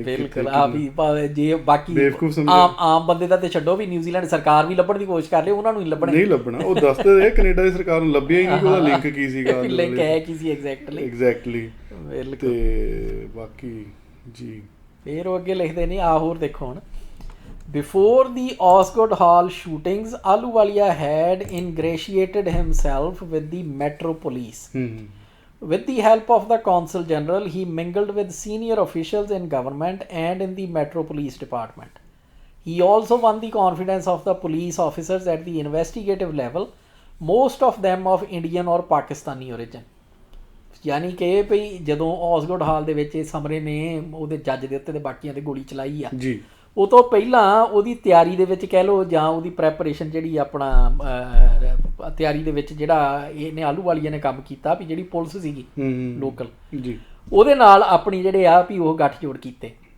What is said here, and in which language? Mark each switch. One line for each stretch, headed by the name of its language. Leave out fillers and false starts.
Punjabi: ਬਿਲਕੁਲ ਆ ਵੀ ਭਾਵੇਂ ਜੇ ਬਾਕੀ ਆਮ ਬੰਦੇ ਦਾ ਤੇ ਛੱਡੋ ਵੀ ਨਿਊਜ਼ੀਲੈਂਡ ਸਰਕਾਰ ਵੀ ਲੱਭਣ ਦੀ ਕੋਸ਼ਿਸ਼ ਕਰ ਰਹੀ, ਉਹਨਾਂ ਨੂੰ ਨਹੀਂ ਲੱਭਣਾ। ਉਹ ਦੱਸਦੇ ਰਹੇ ਕੈਨੇਡਾ ਦੀ ਸਰਕਾਰ ਨੂੰ ਲੱਭਿਆ ਹੀ ਨਹੀਂ, ਉਹਦਾ ਲਿੰਕ ਕੀ ਸੀਗਾ, ਲਿੰਕ ਹੈ ਕੀ ਸੀ ਐਗਜ਼ੈਕਟਲੀ। ਤੇ ਬਾਕੀ ਜੀ ਫਿਰ ਉਹ ਅੱਗੇ ਲਿਖਦੇ ਨੇ ਆ ਹੋਰ ਦੇਖੋ ਹੁਣ।
English: Before the Osgood Hall shootings, Ahluwalia had ingratiated himself with the Metro Police. With the help of the Consul General, he mingled with senior officials in government and in the Metro Police Department. He also won the confidence of the police officers at the investigative level, most of them of Indian or Pakistani origin.
Punjabi: ਯਾਨੀ ਕਿ ਭਈ ਜਦੋਂ ਔਸਗੁਡ ਹਾਲ ਦੇ ਵਿੱਚ ਸਮਰੇ ਨੇ ਉਹਦੇ ਜੱਜ ਦੇ ਉੱਤੇ ਤੇ ਬਾਕੀਆਂ ਤੇ ਗੋਲੀ ਚਲਾਈ ਆ ਜੀ, ਉਹ ਤੋਂ ਪਹਿਲਾਂ ਉਹਦੀ ਤਿਆਰੀ ਦੇ ਵਿੱਚ ਕਹਿ ਲਓ ਜਾਂ ਉਹਦੀ ਪ੍ਰੈਪਰੇਸ਼ਨ ਜਿਹੜੀ ਆਪਣਾ ਤਿਆਰੀ ਦੇ ਵਿੱਚ ਜਿਹੜਾ ਇਹਨੇ ਆਹਲੂਵਾਲੀਆ ਨੇ ਕੰਮ ਕੀਤਾ ਵੀ ਜਿਹੜੀ ਪੁਲਿਸ ਸੀਗੀ ਲੋਕਲ ਜੀ, ਉਹਦੇ ਨਾਲ ਆਪਣੀ ਜਿਹੜੇ ਆ ਵੀ ਉਹ ਗੱਠਜੋੜ ਕੀਤੇ।